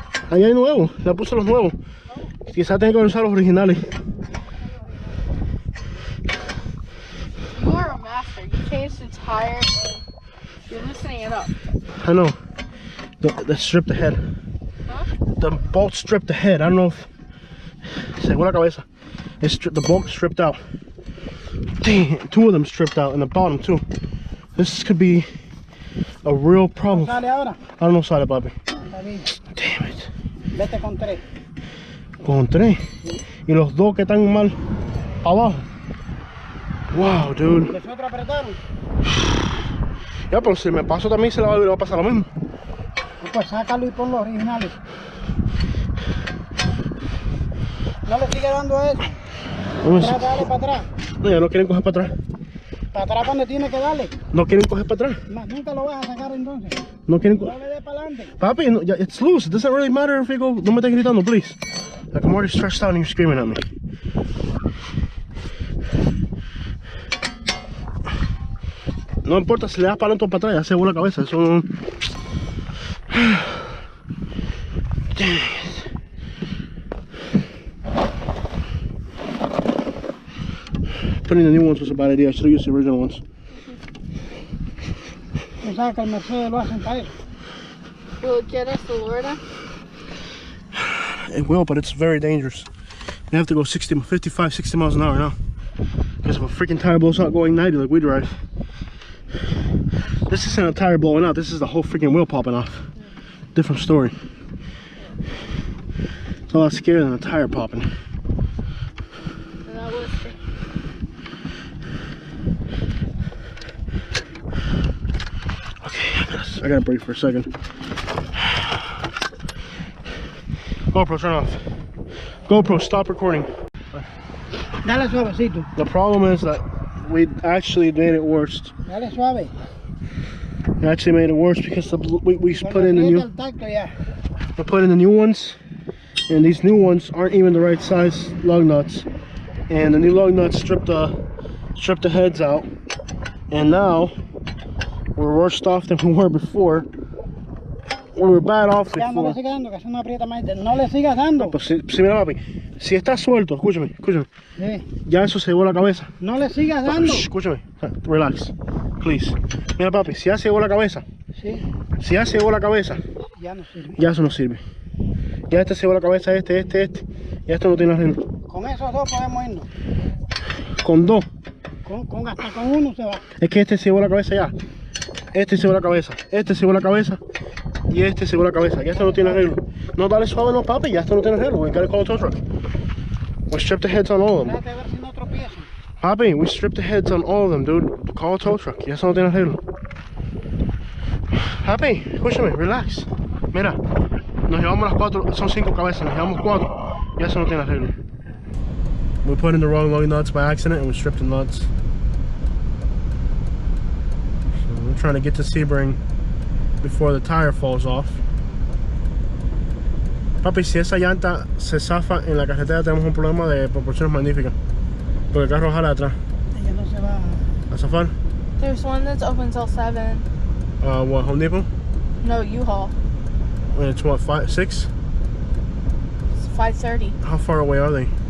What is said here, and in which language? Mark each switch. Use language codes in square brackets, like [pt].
[es] Ahí hay nuevos, le puse los nuevos. Quizás tenga que usar los originales. [en] You are a master. You changed the tire and you're loosening it up. I know. They stripped the head. Huh? The bolt stripped the head. I don't know if... [es] Según la cabeza. [en] The bolt stripped out. Dang, two of them stripped out and the bottom too. This could be a real problem. [es] ¿Sale ahora? [en] I don't know, [es] sale, papi. [en] Damn it. [es] Vete con 3. Con 3. Y los dos que están mal abajo. [en] Wow, dude. [es] ¿Los otros apretaron? Ya, pero si me paso también se le va a pasar lo mismo. Pues sácalo y pon los originales. No le sigue dando a eso. Dale para atrás. No, ya no quieren coger para atrás. Para atrás donde tiene que darle. No quieren coger para atrás. Más nunca lo vas a sacar entonces. No quieren No coger. le dé para adelante. [en] Papi, no, it's loose. It doesn't really matter if you go. [es] No me estés gritando, [en] please. Like, I'm already stressed out and you're screaming at me. [es] No importa si le das para adelante o para atrás, ya se vuela la cabeza. Eso no... [en] Dang it. Putting the new ones was a bad idea. I should have used the original ones. [es] O sea que el Mercedes lo hacen para él. [en] Will it get us to Florida? It will, but it's very dangerous. You have to go 55, 60 miles an hour now. Because if a freaking tire blows out going 90 like we drive. This isn't a tire blowing out, this is the whole freaking wheel popping off. Different story. It's a lot scarier than a tire popping. And that was Okay, I gotta breathe for a second. GoPro, turn off. GoPro, stop recording. [es] Dale suavecito. [en] The problem is that we actually made it worse. [es] Dale suave. [en] We actually made it worse because we put in the new. We put in the new ones, and these new ones aren't even the right size lug nuts. And the new lug nuts stripped the heads out, and now we're worse off than we were before. We were bad off [es] Ya no le [en] before. [es] sigas dando, que eso no aprieta más. No le sigas dando. Pues si mira, papi, si está suelto, escúchame. Sí. Ya eso se llevó la cabeza. No le sigas dando. Shh, escúchame, [en] relax, please. [es] Mira, papi, si ya se llevó la cabeza, Sí. si ya se llevó la cabeza, Ya no sirve. ya eso no sirve. Ya este se llevó la cabeza, este. Ya esto no tiene arreglo. Con esos dos podemos irnos. Con dos. Hasta con uno se va. Es que este se llevó la cabeza ya. Este se llevó la cabeza. Este se llevó la cabeza. Y este se llevó la cabeza. Ya esto no tiene arreglo. No, dale suave, no, papi. Ya esto no tiene arreglo. [en] We gotta call a tow truck. We stripped the heads on all of them. [es] Trate de ver si no tropiezan. [en] Papi, we stripped the heads on all of them, dude. Call a tow truck. [es] Ya esto no tiene arreglo. Happy, escúchame, relax. Mira, nos llevamos las 4, son 5 cabezas, nos llevamos 4 y eso no tiene arreglo. [en] We put in the wrong lug nuts by accident and we stripped the nuts. So we're trying to get to Sebring before the tire falls off. [es] Papi, si esa llanta se zafa en la carretera tenemos un problema de proporciones magníficas. Porque el carro jala atrás. Ella no se va a zafar. [en] There's one that's open till 7. What, Home Depot? No, U-Haul. And it's what, 5, 6? It's 5:30. How far away are they?